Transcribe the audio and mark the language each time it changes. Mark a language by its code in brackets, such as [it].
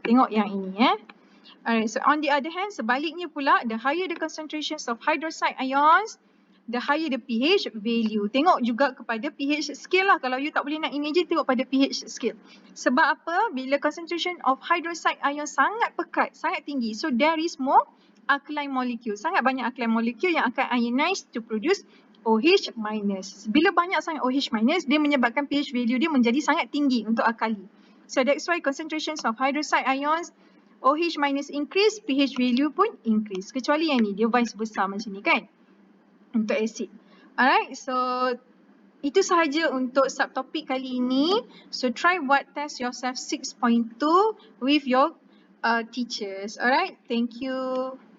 [ms] Tengok yang ini [en] Alright, so on the other hand, [ms] sebaliknya pula, [en] the higher the concentrations of hydroxide ions, the higher the pH value. [ms] Tengok juga kepada pH scale lah. Kalau you tak boleh nak imagine, tengok pada pH scale. Sebab apa? Bila [en] concentration of hydroxide ion [ms] sangat pekat, sangat tinggi. [en] So there is more alkaline molecule. [ms] Sangat banyak alkaline molecule yang akan ionize [en] to produce OH minus. [ms] Bila banyak sangat OH minus, dia menyebabkan pH value dia menjadi sangat tinggi untuk alkali. [en] So that's why concentrations of hydroxide ions, OH minus increase, [ms] pH value pun increase. Kecuali yang ni, dia vice versa macam ni kan. Untuk acid. [en] Alright, so [ms] itu sahaja untuk subtopik kali ini. [en] So try buat test yourself 6.2 with your teachers. Alright, thank you.